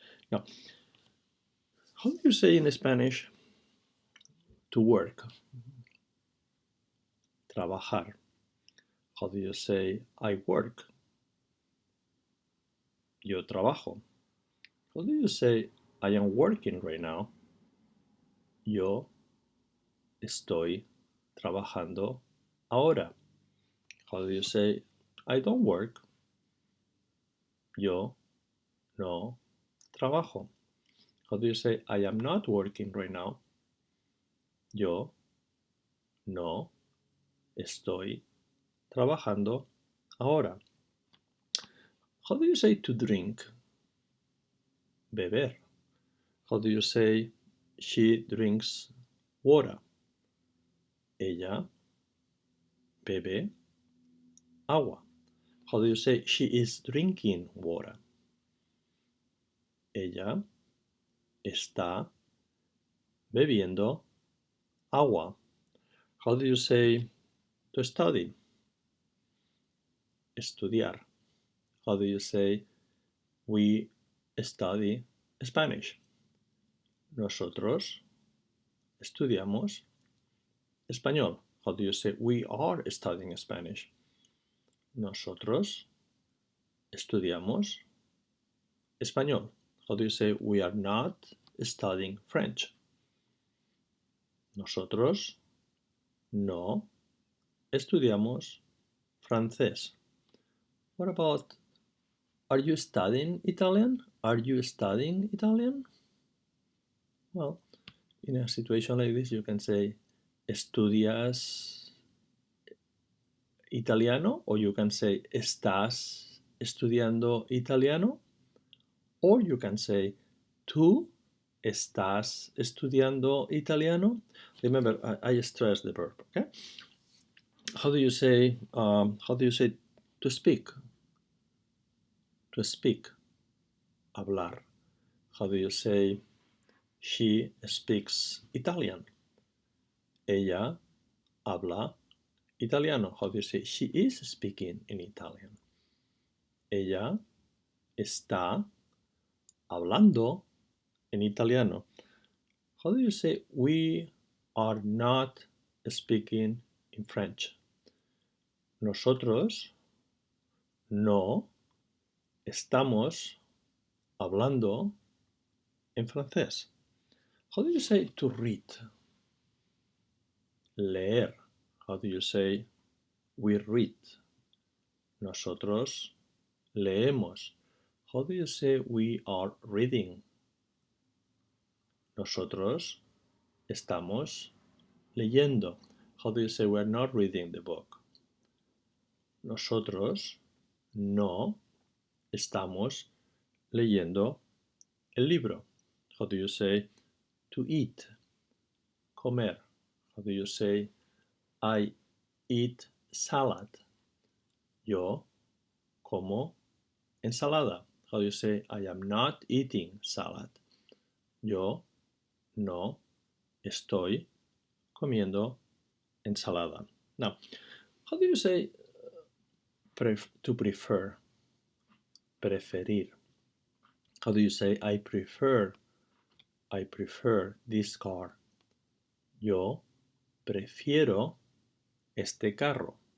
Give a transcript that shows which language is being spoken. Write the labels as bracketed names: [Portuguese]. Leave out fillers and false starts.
[English] Now, how do you say in Spanish to work? Trabajar. How do you say I work? [Spanish] Yo trabajo. [English] How do you say I am working right now? [Spanish] Yo estoy trabajando ahora. [English] How do you say I don't work? [Spanish] Yo no trabajo. [English] How do you say I am not working right now? [Spanish] Yo no estoy trabajando ahora. [English] How do you say to drink? Beber. How do you say she drinks water? [Spanish] Ella bebe agua. [English] How do you say she is drinking water? [Spanish] Ella está bebiendo agua. [English] How do you say to study? [Spanish] Estudiar. [English] How do you say we study Spanish? [Spanish] Nosotros estudiamos español. [English] How do you say we are studying Spanish? [Spanish] Nosotros estudiamos español. [English] How do you say we are not studying French? [Spanish] Nosotros no estudiamos francés. [English] What about, are you studying Italian? Are you studying Italian? Well, in a situation like this, you can say, [Spanish] ¿estudias italiano? [English] Or you can say, [Spanish] ¿estás estudiando italiano? [English] Or you can say, [Spanish] ¿tú estás estudiando italiano? [English] Remember, I stress the verb, okay? How do you say to speak? To speak, hablar. How do you say she speaks Italian? [Spanish] Ella habla italiano. [English] How do you say she is speaking in Italian? [Spanish] Ella está hablando en italiano. [English] How do you say we are not speaking in French? [Spanish] Nosotros no estamos hablando en francés. [English] How do you say to read? Leer. How do you say we read? [Spanish] Nosotros leemos. [English] How do you say we are reading? [Spanish] Nosotros estamos leyendo. [English] How do you say we're not reading the book? [Spanish] Nosotros no estamos leyendo el libro. [English] How do you say to eat? Comer. How do you say I eat salad? [Spanish] Yo como ensalada. [English] How do you say I am not eating salad? [Spanish] Yo no estoy comiendo ensalada. [English] Now, how do you say to prefer? Preferir. How do you say I prefer this car? [Spanish] Yo prefiero este carro.